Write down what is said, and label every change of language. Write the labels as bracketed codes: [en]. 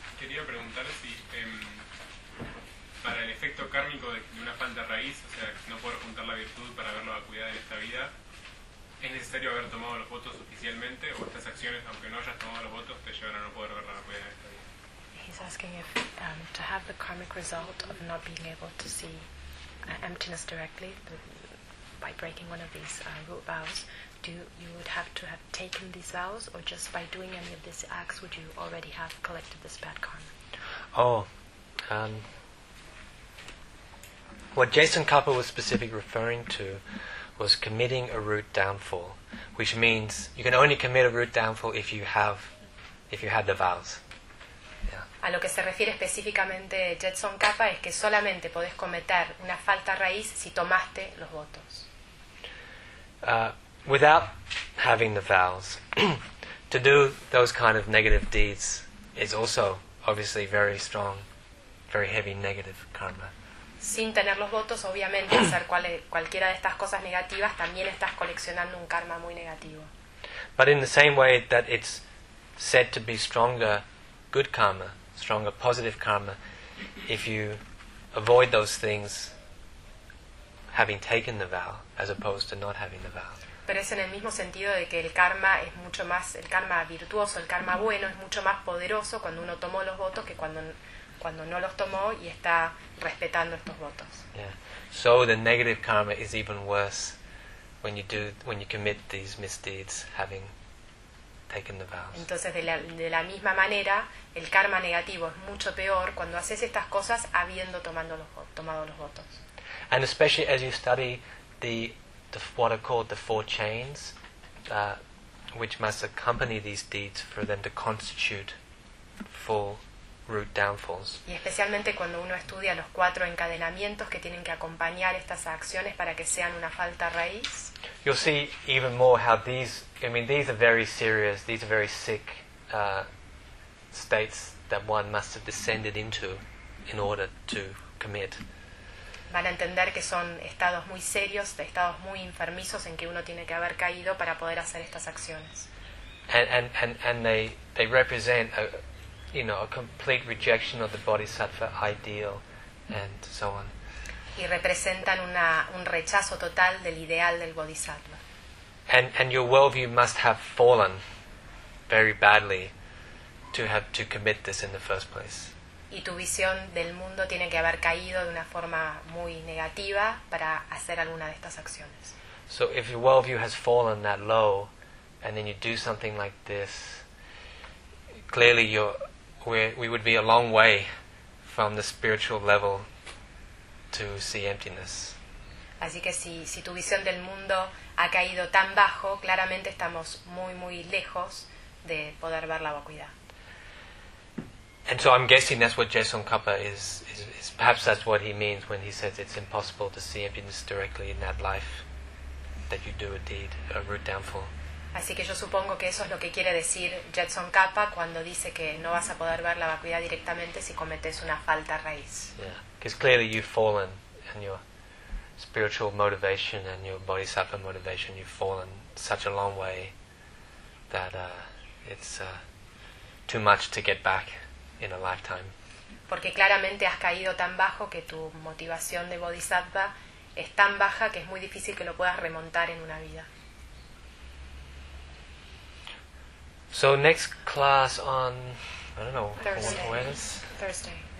[es] Quería preguntar si para el efecto kármico de una falta raíz, o sea, no poder juntar la virtud para ver la vacuidad en esta vida, ¿es necesario haber tomado los votos oficialmente o estas acciones, aunque no hayas tomado los votos, te llevan a no poder ver la vacuidad en esta vida? [en] He's asking if to have the karmic result of not being able to see emptiness directly by breaking one of these root vows, would have to have taken these vows, or just by doing any of these acts would you already have collected this bad karma? Oh, what Jason Kapa was specifically referring to was committing a root downfall, which means you can only commit a root downfall if you have the vows. [es] A lo que se refiere específicamente Jetson Kappa es que solamente podés cometer una falta raíz si tomaste los votos. [en] Without having the vows, to do those kind of negative deeds is also obviously very strong, very heavy negative karma. [es] Sin tener los votos, obviamente hacer cualquiera de estas cosas negativas también estás coleccionando un karma muy negativo. [en] But in the same way that it's said to be stronger good karma, stronger positive karma, if you avoid those things having taken the vow as opposed to not having the vow. [es] Pero es en el mismo sentido de que el karma es mucho más, el karma virtuoso, el karma bueno es mucho más poderoso cuando uno tomó los votos que cuando no los tomó y está respetando estos votos. [en] Yeah. So the negative karma is even worse when you commit these misdeeds having taken the vows. [es] Entonces de la misma manera el karma negativo es mucho peor cuando haces estas cosas habiendo tomado los votos. [en] And especially as you study the what are called the four chains which must accompany these deeds for them to constitute four root downfalls. [es] Y especialmente cuando uno estudia los cuatro encadenamientos que tienen que acompañar estas acciones para que sean una falta raíz. [en] You'll see even more how these are very serious, these are very sick states that one must have descended into in order to commit. [es] Van a entender que son estados muy serios, estados muy enfermizos en que uno tiene que haber caído para poder hacer estas acciones. [en] And they represent a complete rejection of the bodhisattva ideal and so on. [es] Y representan un rechazo total del ideal del bodhisattva. [en] And your worldview must have fallen very badly to commit this in the first place. [es] Y tu visión del mundo tiene que haber caído de una forma muy negativa para hacer alguna de estas acciones. [en] So if your worldview has fallen that low and then you do something like this, clearly we would be a long way from the spiritual level to see emptiness. [es] Así que si tu visión del mundo ha caído tan bajo, claramente estamos muy muy lejos de poder ver la vacuidad. [en] And so I'm guessing that's what Jason Kapa is perhaps that's what he means when he says it's impossible to see emptiness directly in that life that you do a deed, a root downfall. [es] Así que yo supongo que eso es lo que quiere decir Jetson Kappa cuando dice que no vas a poder ver la vacuidad directamente si cometes una falta raíz. [en] Yeah, because clearly you've fallen in your spiritual motivation and your bodhisattva motivation, you've fallen such a long way that it's too much to get back in a lifetime. [es] Porque claramente has caído tan bajo que tu motivación de bodhisattva es tan baja que es muy difícil que lo puedas remontar en una vida. [en] So next class on, I don't know, Thursday. [es] Jueves? [en] Thursday.